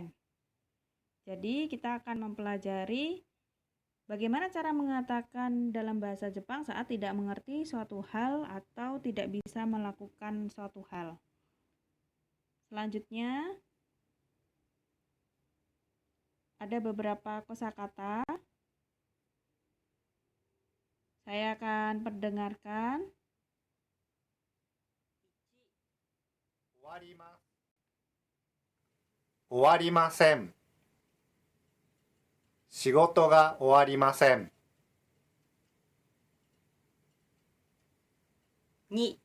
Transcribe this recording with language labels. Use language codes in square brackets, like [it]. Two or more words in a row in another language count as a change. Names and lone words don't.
[id] Jadi kita akan mempelajari bagaimana cara mengatakan dalam bahasa Jepang saat tidak mengerti suatu hal atau tidak bisa melakukan suatu hal. Selanjutnya, ada beberapa kosakata. Saya akan perdengarkan. [ja] 終わります。終わりません。仕事が終わりません。 2、